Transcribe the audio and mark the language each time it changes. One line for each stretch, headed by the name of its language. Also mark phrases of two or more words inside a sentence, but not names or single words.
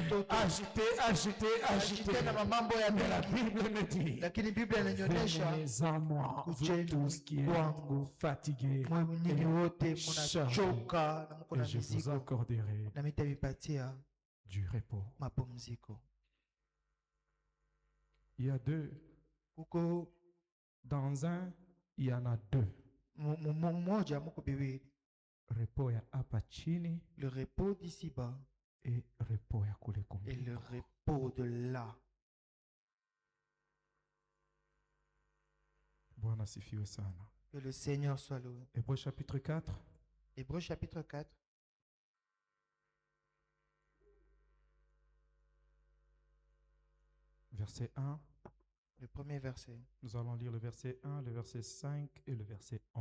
French: Mais la Bible me dit, venez à moi, vous tous qui êtes fatigués et chargés, et je vous accorderai du repos. Il y a deux. Dans un, il y en a deux.
Swahili: Repos ya hapa chini,
French: le repos d'ici-bas
Swahili: et repos ya kule kumbingu.
French: Et le repos de là.
Swahili: Bwana sifiwe sana.
French: Que le Seigneur soit loué. Hébreux chapitre 4. Hébreux chapitre 4. Verset 1. Le premier verset. Nous allons lire le verset 1, le verset 5 et le verset 11.